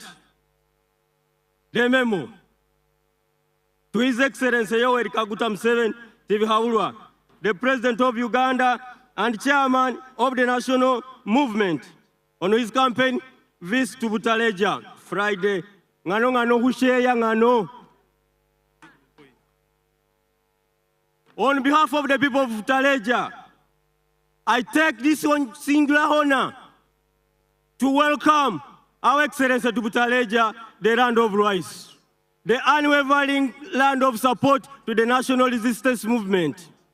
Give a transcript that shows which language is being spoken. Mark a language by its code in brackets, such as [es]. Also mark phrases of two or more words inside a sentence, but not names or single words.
[en] The memo to His Excellency Yoweri Kaguta Museveni TV Haulwa, the President of Uganda and Chairman of the National Movement, on his campaign visit to BUTALEJA Friday. Ngano ngano husheya ngano. On behalf of the people of BUTALEJA, I take this one singular honor to welcome Our Excellency to BUTALEJA, the land of rice, the unwavering land of support to the national resistance movement.